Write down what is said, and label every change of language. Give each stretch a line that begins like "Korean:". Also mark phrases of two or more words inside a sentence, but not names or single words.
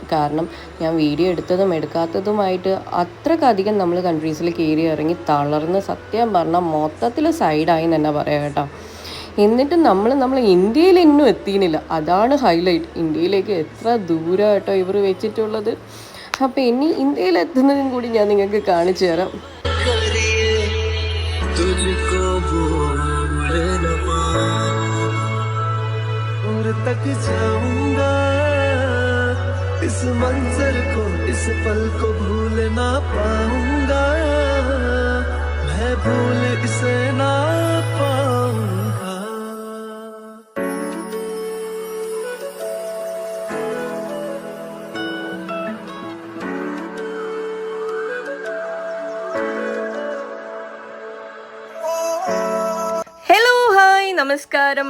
Malayalam: കാരണം ഞാൻ വീഡിയോ എടുത്തതും എടുക്കാത്തതുമായിട്ട് അത്രക്കധികം നമ്മൾ കൺട്രീസിൽ കയറി ഇറങ്ങി തളർന്ന് സത്യം പറഞ്ഞാൽ മൊത്തത്തിൽ സൈഡായി തന്നെ പറയാം കേട്ടോ. എന്നിട്ട് നമ്മൾ ഇന്ത്യയിൽ ഇന്നും എത്തിയില്ല. അതാണ് ഹൈലൈറ്റ്. ഇന്ത്യയിലേക്ക് എത്ര ദൂരം കേട്ടോ ഇവർ വെച്ചിട്ടുള്ളത്. അപ്പോൾ ഇനി ഇന്ത്യയിൽ എത്തുന്നതും കൂടി ഞാൻ നിങ്ങൾക്ക് കാണിച്ചു തരാം.
Hindi: इस मंजर को, इस पल को भूल ना पाऊंगा, मैं भूल इसे ना पाऊंगा.
English: hello, hi,
Malayalam: നമസ്കാരം.